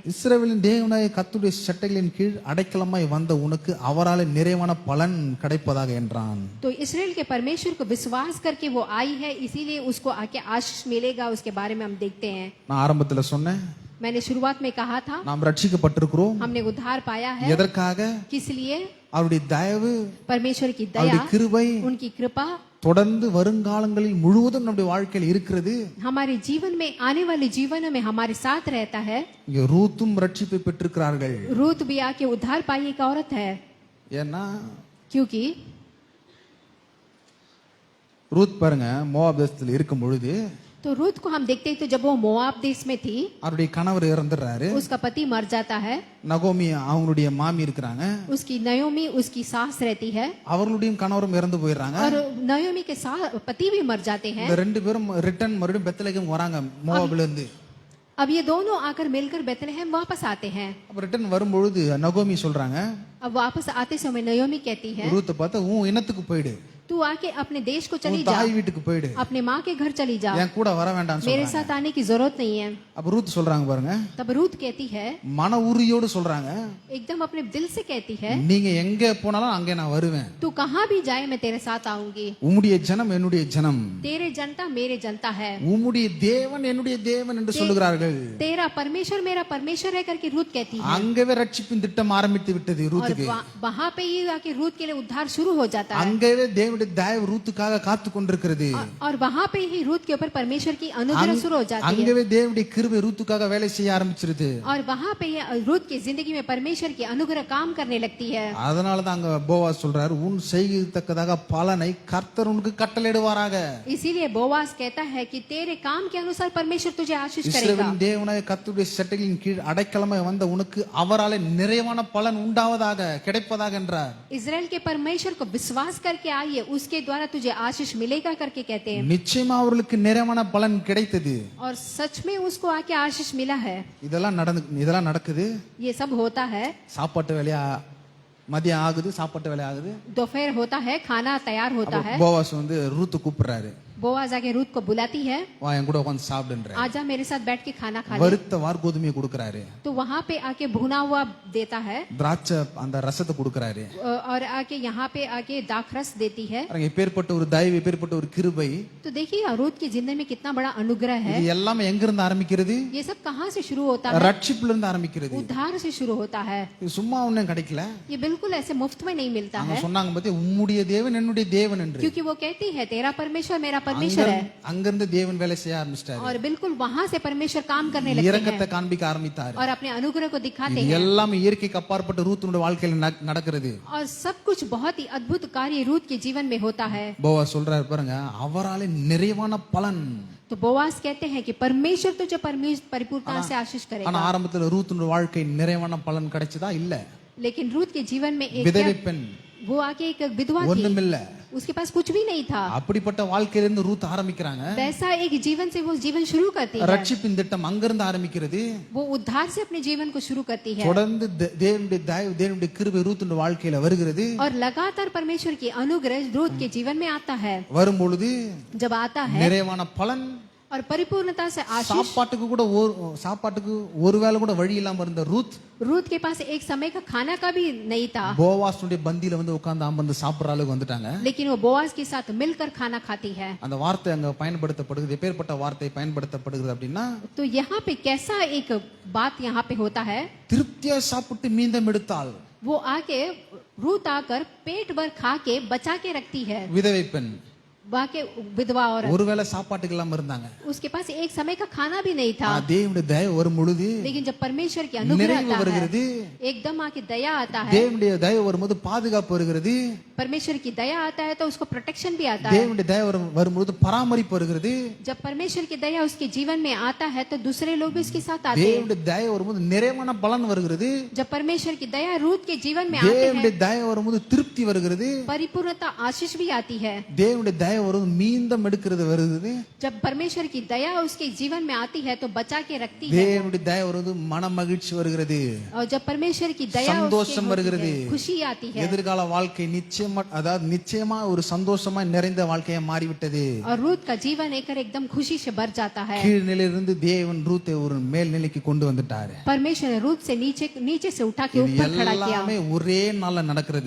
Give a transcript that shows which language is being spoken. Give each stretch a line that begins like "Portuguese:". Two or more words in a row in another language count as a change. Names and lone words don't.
Tamil: இஸ்ரவேலின் தேவனாய கர்த்தருடைய சட்டைகளின் கீழ் அடைக்கலமாய் வந்த உனக்கு அவரால் நிறைவான பலன் கிடைப்பதாக என்றான்.
Hindi: तो इसराइल के परमेश्वर को विश्वास करके वो आई है, इसीलिए उसको आके आशीष मिलेगा. उसके बारे में हम देखते हैं.
Tamil: நான் ஆரம்பத்துல சொன்னேன்,
Hindi: मैंने शुरुआत में कहा था
Tamil: நாம் ரட்சிக்கப்பட்டிருக்கிறோம்.
Hindi: हमने उद्धार पाया है.
Tamil: எதற்காக?
Hindi: किस लिए?
Tamil: அவருடைய தயவு,
Hindi: परमेश्वर की दया,
Tamil: அவருடைய கிருபை
Hindi: उनकी कृपा
Tamil: தொடர்ந்து வருங்காலங்களில் முழுவதும் நம்முடைய வாழ்க்கையில் இருக்கிறது.
Hindi: हमारे जीवन में, आने वाले जीवन में हमारे साथ रहता है.
Tamil: இங்க ரூத்தும் ரட்சிப்பை பெற்றிருக்கிறார்கள்.
Hindi: रूत भी आके उद्धार पाई एक औरत है,
Tamil: ஏன்னா
Hindi: क्योंकि
Tamil: ரூத் பாருங்க மோவாப் தேசத்தில் இருக்கும் பொழுது
Hindi: तो रूत को हम देखते हैं तो जब वो मोआब देश में थी,
Tamil: அவருடைய கணவர் இறந்துடுறாரு.
Hindi: उसका पति मर जाता है.
Tamil: நகோமி அவங்களுடைய மாமி இருக்கிறாங்க,
Hindi: उसकी नयोमी उसकी सास रहती है,
Tamil: அவர்களுடைய கணவரும் இறந்து போயிடுறாங்க.
Hindi: और नयोमी के पति भी मर जाते हैं.
Tamil: இந்த ரெண்டு பேரும் ரிட்டர்ன் மறுபடியும் பெத்லகேம் வராங்க மோவாப்ல இருந்து.
Hindi: अब ये दोनों आकर मिलकर बेथलेहम वापस आते हैं.
Tamil: அப்ப ரிட்டர்ன் வரும்பொழுது நகோமி சொல்றாங்க,
Hindi: अब वापस आते समय नयोमी कहती है,
Tamil: ரூத்தை பார்த்து உன் இனத்துக்கு போயிடு,
Hindi: तू आके अपने देश को चली
Tamil: உன்
Hindi: जा,
Tamil: தாய் வீட்டுக்கு போயிடு,
Hindi: अपने माँ के घर चली जा,
Tamil: என் கூட வர வேண்டாம்னு
Hindi: मेरे
Tamil: சொல்றாங்க.
Hindi: साथ आने की जरूरत नहीं है.
Tamil: அப்ப ரூத் சொல்றாங்க பாருங்க,
Hindi: तब रूत कहती है,
Tamil: மன உறுதியோடு சொல்றாங்க,
Hindi: एकदम अपने दिल से कहती है,
Tamil: நீங்க எங்க போனாலும் அங்கே நான் வருவேன்,
Hindi: तू कहाँ भी जाए मैं तेरे साथ आऊंगी.
Tamil: உம்முடைய ஜனம் என்னுடைய ஜனம்,
Hindi: तेरे जनता मेरे जनता है,
Tamil: உம்முடைய தேவன் என்னுடைய தேவன் என்று சொல்லுகிறார்கள்.
Hindi: तेरा परमेश्वर मेरा परमेश्वर है करके रूत कहती है.
Tamil: அங்கவே ரட்சிப்பின் திட்டம் ஆரம்பித்து விட்டது
Hindi: और
Tamil: ரூத்துக்கு.
Hindi: वहां पे ही आके रूत के लिए उद्धार शुरू हो जाता है.
Tamil: அங்கவே தேவனுடைய தயவு ரூத்துக்காக காத்து கொண்டிருக்கிறது.
Hindi: और वहां पे ही रूत के ऊपर परमेश्वर की अनुग्रह शुरू हो जाती है.
Tamil: அங்கவே தேவனுடைய கிருபை ரூத்துக்காக வேலை செய்ய ஆரம்பிச்சிருது.
Hindi: और वहां पे ही रूत की जिंदगी में परमेश्वर की अनुग्रह काम करने लगती है.
Tamil: அதனால தான் அங்க போவாஸ் சொல்றாரு, உன் செய்யத்தக்கதாக பலனை கர்த்தர் உனக்கு கட்டளையிடுவாராக.
Hindi: इसीलिए बोवास कहता है कि तेरे काम के अनुसार परमेश्वर तुझे आशीष करेगा.
Tamil: இஸ்ரவேலின் தேவனாய கர்த்தருடைய சட்டைகளின் கீழ் அடைக்கலமாய் வந்த உனக்கு அவராலே நிறைவான பலன் உண்டாவதாக கிடைப்பதாக என்றார்.
Hindi: इजराइल के परमेश्वर को विश्वास करके आइए, उसके द्वारा तुझे आशीष मिलेगा करके कहते हैं.
Tamil: நிச்சயமா அவர்களுக்கு நிறைவான பலன் கிடைத்தது.
Hindi: और सच में उसको आके आशीष मिला है.
Tamil: இதெல்லாம் நடக்குது.
Hindi: ये सब होता है.
Tamil: சாப்பாட்டு வேலையா மதியம் ஆகுது, சாப்பாட்டு வேலை ஆகுது,
Hindi: दोपहर होता है, खाना तैयार होता है.
Tamil: போவாஸ் வந்து ரூத்து கூப்பிடுறாரு,
Hindi: बोआज आके रूत को बुलाती है,
Tamil: வா என் கூட உட்கார்ந்து சாப்பிடுன்ற.
Hindi: आजा मेरे साथ बैठ के खाना खा ले.
Tamil: வறுத்த வார்கோதுமையை கொடுக்கறாரு,
Hindi: तो वहां पे आके भुना हुआ देता है,
Tamil: திராட்சை அந்த ரசத்தை கொடுக்கறாரு.
Hindi: और आके यहाँ पे आके दाखरस देती है.
Tamil: எப்பேற்பட்ட ஒரு தயவு, எப்பேற்பட்ட ஒரு கிருபை.
Hindi: तो देखिए रूत की जिंदगी में कितना बड़ा अनुग्रह है.
Tamil: இது எல்லாமே எங்க இருந்து ஆரம்பிக்கிறது?
Hindi: ये सब कहाँ से शुरू होता है?
Tamil: ரட்சிப்புல இருந்து ஆரம்பிக்கிறது.
Hindi: उद्धार से शुरू होता है.
Tamil: இது சும்மா ஒண்ணும் கிடைக்கல.
Hindi: ये बिल्कुल ऐसे मुफ्त में नहीं मिलता
Tamil: அவங்க
Hindi: है,
Tamil: சொன்னாங்க பத்தி உம்முடைய தேவன் என்னுடைய தேவன் என்று.
Hindi: क्योंकि वो कहती है तेरा परमेश्वर मेरा परमेश्वर है.
Tamil: அங்கிருந்து தேவன் வேலை செய்ய ஆரம்பிச்சிட்டாரு.
Hindi: और बिल्कुल वहां से परमेश्वर काम करने लगते
Tamil: இரக்கத்தை
Hindi: हैं
Tamil: காண்பிக்க ஆரம்பித்தார்.
Hindi: और अपने अनुग्रह को दिखाते
Tamil: இது
Hindi: हैं.
Tamil: எல்லாமே இயற்கைக்கு அப்பாற்பட்ட ரூத்துடைய வாழ்க்கையில நடக்கிறது.
Hindi: और सब कुछ बहुत ही अद्भुत कार्य रूत के जीवन में होता है.
Tamil: போவாஸ் சொல்றாரு பாருங்க, அவராலே நிறைவான பலன்.
Hindi: तो बोआज कहते हैं कि परमेश्वर तो जो परिपूर्णता से आशीष
Tamil: ஆனா
Hindi: करेगा।
Tamil: ஆரம்பத்துல ரூத்துடைய வாழ்க்கை நிறைவான பலன் கிடைச்சதா இல்ல.
Hindi: लेकिन रूत के जीवन में एक
Tamil: விதவை பெண்
Hindi: वो आके एक विधवा थी,
Tamil: ஒண்ணுமில்ல.
Hindi: उसके पास कुछ भी नहीं था।
Tamil: அப்படிப்பட்ட வாழ்க்கையிலிருந்து ரூத் ஆரம்பிக்கிறாங்க.
Hindi: वैसा एक जीवन से वो जीवन शुरू करती है।
Tamil: ரட்சிப்பின் திட்டம் அங்கிருந்து ஆரம்பிக்கிறது.
Hindi: वो उद्धार से अपने जीवन को शुरू करती है
Tamil: தொடர்ந்து தேவனுடைய தயவு தேவனுடைய கிருபை ரூத்துடைய வாழ்க்கையில வருகிறது.
Hindi: और लगातार परमेश्वर की अनुग्रह रूत के जीवन में आता है।
Tamil: வரும் பொழுது
Hindi: जब आता है
Tamil: நிறைவான பலன்,
Hindi: और परिपूर्णता से आशीष।
Tamil: சாப்பாட்டுக்கு ஒருவேளை கூட வழி இல்லாம இருந்த
Hindi: रूत के पास एक समय का खाना का भी नहीं था,
Tamil: போவாஸுடைய பந்தியில வந்து உட்கார்ந்து அமர்ந்து சாப்பிடுற அளவுக்கு வந்துட்டாங்க.
Hindi: लेकिन वो बोआज के साथ मिलकर खाना खाती है।
Tamil: அந்த வார்த்தை அங்க பயன்படுத்தப்படுகிறது. எப்பேற்பட்ட வார்த்தை பயன்படுத்தப்படுகிறது அப்படின்னா,
Hindi: तो यहाँ पे कैसा एक बात यहाँ पे होता है,
Tamil: திருப்தியா சாப்பிட்டு மீந்தம் எடுத்தால்
Hindi: वो आके रूत आकर पेट भर खा के बचा के रखती है।
Tamil: விதவை பெண்
Hindi: वाके विधवा और
Tamil: ஒருவேளை சாப்பாட்டுக்கு இல்லாம இருந்தாங்க.
Hindi: उसके पास एक समय का खाना भी नहीं था,
Tamil: தேவனுடைய தயவு வரும் பொழுது,
Hindi: लेकिन जब परमेश्वर की अनुग्रह
Tamil: நிறைவு
Hindi: आता
Tamil: வருகிறது.
Hindi: है, एकदम आके दया आता है,
Tamil: தேவனுடைய தயவு வரும்போது பாதுகாப்பு வருகிறது.
Hindi: परमेश्वर की दया आता है तो उसको प्रोटेक्शन भी आता है।
Tamil: தேவனுடைய தயவு வரும்போது பராமரிப்பு வருகிறது.
Hindi: जब परमेश्वर की दया उसके जीवन में आता है तो दूसरे लोग भी उसके साथ आते हैं।
Tamil: தேவனுடைய தயவு வரும்போது நிறைவான பலன் வருகிறது.
Hindi: जब परमेश्वर की दया रूत के जीवन में आते
Tamil: தேவனுடைய
Hindi: हैं,
Tamil: தயவு வரும்போது திருப்தி வருகிறது.
Hindi: परिपूर्णता आशीष भी आती है।
Tamil: தேவனுடைய தயவு வரும்போது மீந்தம் எடுக்கிறது வருகிறது.
Hindi: जब परमेश्वर की दया उसके जीवन में आती है तो बचा के रखती है,
Tamil: தேவனுடைய தயவு வரும்போது மன மகிழ்ச்சி வருகிறது.
Hindi: और जब परमेश्वर की दया उसके
Tamil: சந்தோஷம்
Hindi: होती
Tamil: வருகிறது.
Hindi: है, खुशी आती है।
Tamil: எதிர்கால வாழ்க்கை நிச்சயமா ஒரு சந்தோஷமா நிறைந்த வாழ்க்கையா மாறிவிட்டது.
Hindi: और रूत का जीवन एकदम खुशी से भर जाता है।
Tamil: கீழ்நிலையிலிருந்து தேவன் ரூத்தை ஒரு மேல் நிலைக்கு கொண்டு வந்துட்டாரு.
Hindi: परमेश्वर ने रूत से नीचे से उठा के ऊपर खड़ा किया,
Tamil: எல்லாமே ஒரே நாள்ல நடக்கிறது.